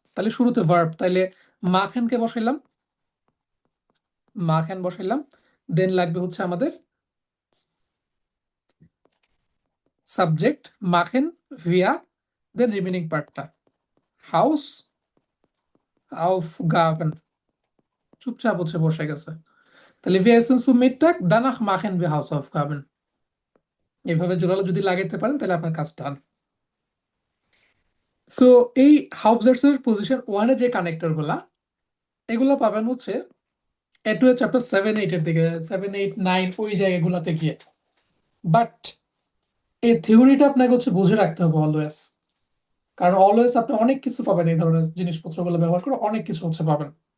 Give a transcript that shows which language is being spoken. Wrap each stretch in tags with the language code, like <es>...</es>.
<bn>তাহলে শুরুতে ভার্ব, তাইলে মাখেনকে বসাইলাম, মাখেন বসাইলাম, দেন লাগবে হচ্ছে আমাদের সাবজেক্ট মাখেন ভিয়া, দেন রিমেনিং পার্টটা হাউস আউফ গাবেন, চুপচাপ হচ্ছে বসে গেছে। তাহলে</bn> <de>wir essen zum Mittag, danach machen wir Hausaufgaben।</de> <bn>এভাবে জোরালো যদি লাগাইতে পারেন তাহলে আপনার কাজ ডান। সো এই হাউবজার্টস এর পজিশন ওয়ানে যে কানেক্টর গুলা, এগুলা পাবেন হচ্ছে এটু এর চ্যাপ্টার 7-8 এর দিকে, 7-8-9 ওই জায়গাগুলোতে গিয়ে। বাট এই থিওরিটা আপনাকে হচ্ছে বুঝে রাখতে হবে অলওয়েজ, কারণ অলওয়েজ আপনি অনেক কিছু পাবেন এই ধরনের জিনিসপত্রগুলো ব্যবহার করে, অনেক কিছু হচ্ছে পাবেন।</bn>